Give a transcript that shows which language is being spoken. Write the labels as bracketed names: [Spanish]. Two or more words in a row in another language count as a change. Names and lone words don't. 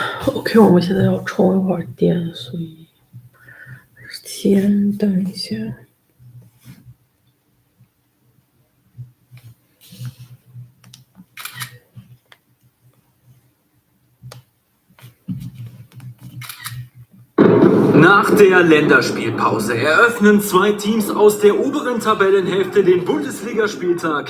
[Chinese] OK，我们现在要充一会儿电，所以先等一下。 [German] Nach der Länderspielpause eröffnen 2 Teams aus der oberen Tabellenhälfte den Bundesligaspieltag.